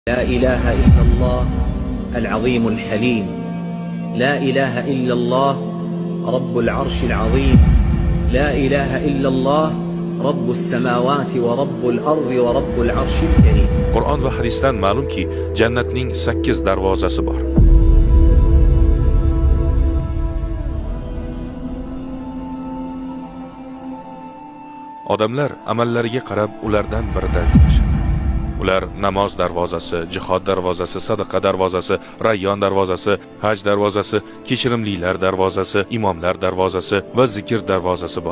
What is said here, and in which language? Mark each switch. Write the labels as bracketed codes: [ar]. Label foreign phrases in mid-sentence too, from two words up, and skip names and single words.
[ar] لا إله إلا الله العظيم الحليم. لا إله إلا الله رب العرش العظيم. لا إله إلا الله رب السماوات ورب الأرض ورب العرش الكريم. [uz] Qur'on va hadisdan ma'lumki, jannatning 8 darvozasi bor. Odamlar amallariga qarab ulardan biridan chiqishadi. Ular namoz darvozasi, jihod darvozasi, sadaqa darvozasi, rayyon darvozasi, haj darvozasi, kechirimlilar darvozasi, imomlar darvozasi va zikr darvozasi bor.